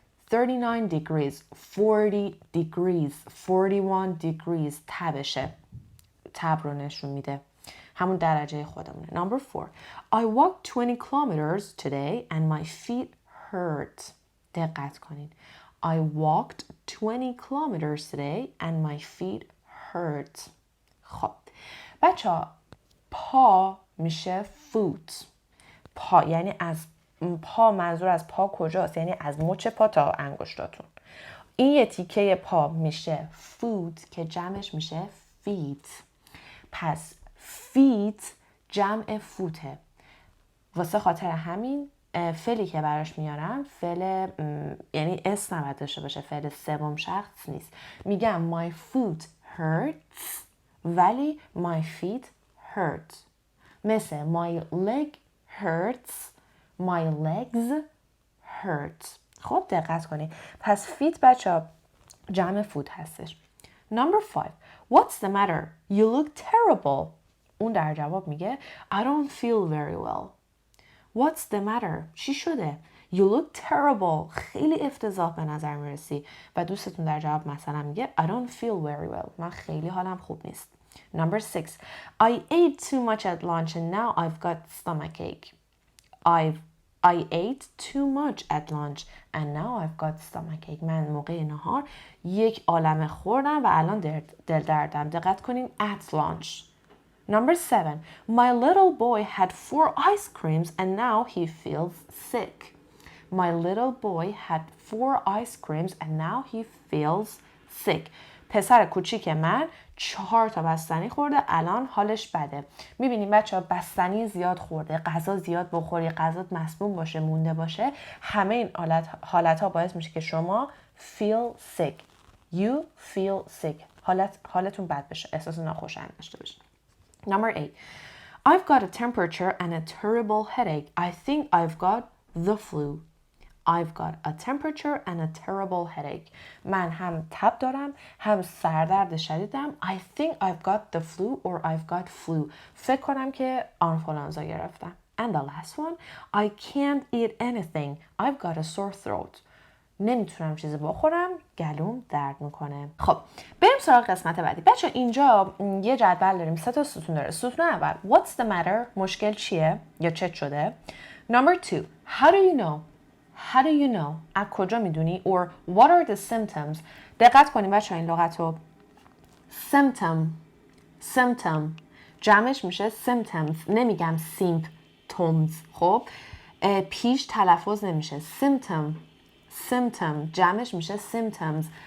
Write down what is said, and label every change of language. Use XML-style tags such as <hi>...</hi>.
<en>39 degrees, 40 degrees, 41 degrees</en> <fa>تبشه. تب رو نشون میده. همون درجه خودمونه.</fa> <en>Number 4. I walked 20 kilometers today and my feet hurt.</en> <fa>دقت کنین.</fa> <en>I walked 20 kilometers today and my feet hurt.</en> <fa>خب بچه ها پا میشه foot. پا یعنی از پا، منظور از پا کجاست؟ یعنی از مچ پا تا انگشتاتون. این یه تیکه پا میشه foot که جمعش میشه feet. پس feet جمع فوته. واسه خاطر همین فعلی که براش میارم فعل یعنی اسم نباید داشته باشه، فعل سوم شخص نیست. میگم</fa> <en>my foot hurts</en> <fa>ولی</fa> <en>my feet hurt.</en> <fa>مثل</fa> <en>my leg hurts, my legs hurt.</en> <fa>خب دقت کنید. پس feet بچه جمع فوت هستش.</fa> <en>Number 5. What's the matter? You look terrible.</en> <fa>اون در جواب میگه</fa> <en>I don't feel very well. What's the matter?</en> <fa>چی شده؟</fa> <en>You look terrible.</en> <fa>خیلی افتضاح به نظر میرسی. و دوستتون در جواب مثلا میگه</fa> <en>I don't feel very well.</en> <fa>من خیلی حالم خوب نیست.</fa> <en>Number 6. I ate too much at lunch and now I've got stomachache. I ate too much at lunch and now I've got stomachache.</en> <fa>من موقع نهار یک عالمه خوردم و الان دل دردم. دقت کنین at lunch.</fa> <en>Number 7. My little boy had 4 ice creams and now he feels sick. My little boy had 4 ice creams and now he feels sick.</en> <fa>پسر کوچیک من 4 تا بستنی خورده الان حالش بده. میبینیم بچه‌ها بستنی زیاد خورده، غذا زیاد بخوری، غذات مسموم باشه، مونده باشه، همه این حالت‌ها باعث میشه که شما</fa> <en>feel sick. You feel sick.</en> <fa>حالتون بد بشه، احساس ناخوشایند داشته باشید.</fa> <en>Number 8. I've got a temperature and a terrible headache. I think I've got the flu. I've got a temperature and a terrible headache.</en> <fa>من هم تب دارم هم سردرد شدیدم.</fa> <en>I think I've got the flu or I've got flu.</en> <fa>فکر کنم که آنفولانزا گرفتم.</fa> <en>And the last one. I can't eat anything. I've got a sore throat.</en> <fa>نمیتونم چیزی بخورم، گلوم درد میکنه. خب بریم سراغ قسمت بعدی. بچه اینجا یه جدول داریم، 3 تا ستون داره. ستون اول</fa> <en>What's the matter؟</en> <fa>مشکل چیه یا چه شده؟</fa> <en>Number 2 How do you know؟ How do you know؟</en> <fa>از کجا میدونی؟</fa> <en>Or what are the symptoms؟</en> <fa>دقت کنیم بچه این لغت رو. Symptom جمعش میشه symptoms. نمیگم symptoms. خب پیش تلفظ نمیشه. Symptom جمعش میشه symptoms.</fa>